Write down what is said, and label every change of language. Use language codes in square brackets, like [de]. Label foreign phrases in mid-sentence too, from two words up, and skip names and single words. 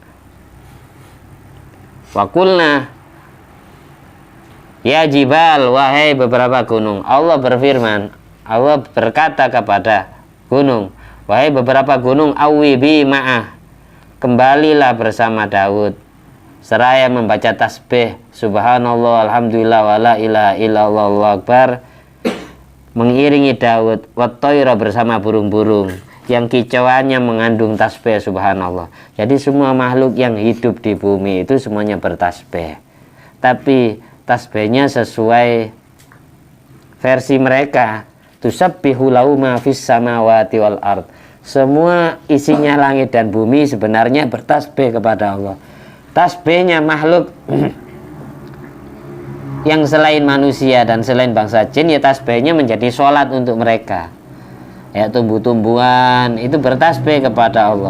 [ar] وقلنا يا جبال, [id] wahai beberapa gunung. Allah berfirman, Allah berkata kepada gunung, wahai beberapa gunung, [ar] أوبي معه, [id] kembalilah bersama Daud seraya membaca tasbih [ar] سبحان الله الحمد لله ولا إله إلا الله الله أكبر, [id] mengiringi Daud wattayra bersama burung-burung yang kicauannya mengandung tasbih subhanallah. Jadi semua makhluk yang hidup di bumi itu semuanya bertasbih, tapi tasbihnya sesuai versi mereka. [ar] تسبح له ما في السماوات والأرض. [id] Semua isinya langit dan bumi sebenarnya bertasbih kepada Allah. Tasbihnya makhluk yang selain manusia dan selain bangsa jin, ya tasbihnya menjadi sholat untuk mereka. Ya, tumbuh-tumbuhan itu bertasbih kepada Allah.